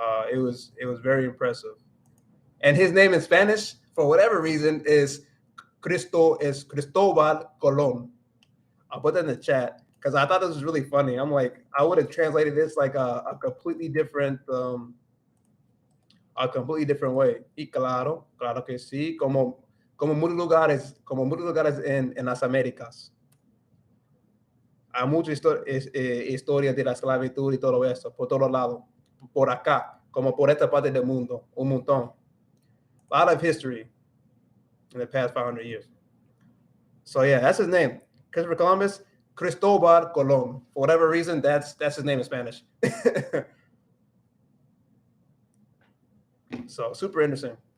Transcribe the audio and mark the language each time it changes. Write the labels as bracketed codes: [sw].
[en] It was very impressive. And his name in Spanish, for whatever reason, is Cristobal Colon. I'll put that in the chat because I thought this was really funny. I'm like, I would have translated this like a completely different a completely different way. [es] Y claro, claro que sí, como muchos lugares en las Américas. Hay muchas historias de la esclavitud y todo eso, por todos lados. Por acá, como por esta parte del mundo, un montón. [en] A lot of history in the past 500 years. So yeah, that's his name. Christopher Columbus, Cristobal Colon. For whatever reason, that's his name in Spanish. So super interesting.